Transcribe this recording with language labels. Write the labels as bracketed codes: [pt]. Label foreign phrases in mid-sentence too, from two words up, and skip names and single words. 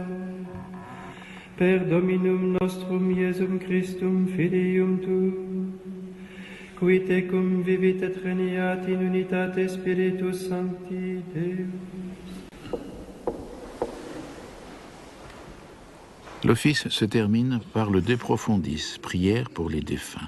[la] Per Dominum nostrum Iesum Christum Filium tuum, qui tecum vivit et regnat in unitate Spiritus Sancti Deus. [fr] L'office se termine par le De Profundis, prière pour les défunts.